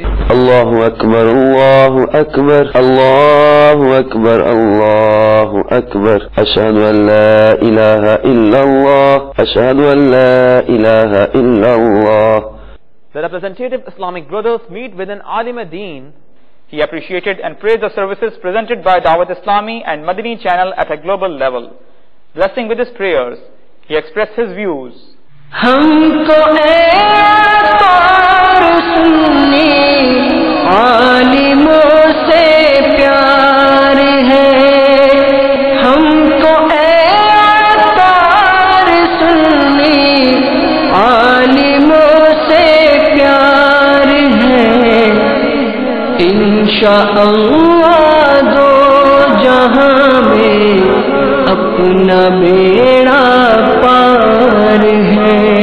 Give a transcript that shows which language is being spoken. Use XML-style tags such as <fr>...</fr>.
<ar>اللہ اکبر اللہ اکبر اللہ اکبر اللہ اکبر اشہد ان لا الہ الا اللہ اشہد ان لا الہ الا اللہ.</ar> <en>The representative Islamic brothers meet with an alim deen. He appreciated and praised the services presented by Dawat Islami and Madani channel at a global level. Blessing with his prayers, he expressed his views.</en> <ur>ہم کو اے اطہار سنی عالموں سے پیار ہے، ہم کو اے اطہار سنی عالموں سے پیار ہے، انشاءاللہ دو جہاں میں اپنا بیڑا پار ہے،</ur>